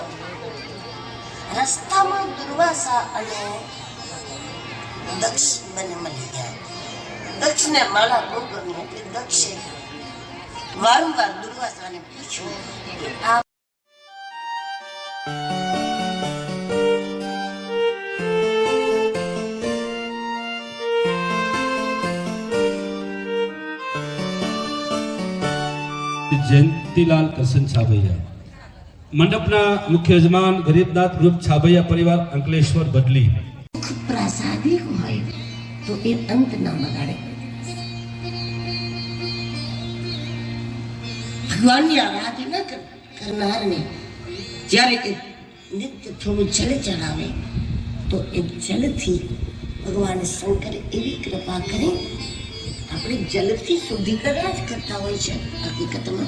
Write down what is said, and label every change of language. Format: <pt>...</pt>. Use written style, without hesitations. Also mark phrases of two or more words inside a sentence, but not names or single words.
<gu>રસ્તામાં દુર્વાસા અને દક્ષ બંને મળી ગયા। દક્ષને માળા બહુ ગમી એટલે દક્ષે વારંવાર દુર્વાસાને પૂછ્યું કે આ જયંતીલાલ કરસન છાભૈયા, મંડપના મુખ્ય યજમાન ગરીબનાથ ગ્રુપ છાભૈયા પરિવાર અંકલેશ્વર બદલી। प्रासादिक હોય તો એ અંત ના બગાડે। ભગવાનની આરાધના કરનારને જ્યારે એ નિત્ય થોડું જળ ચડાવે તો એ જલથી ભગવાન શંકર એવી કૃપા કરે, આપણે જલથી શુદ્ધિકરણ જ કરતા હોય છે હકીકતમાં।</gu>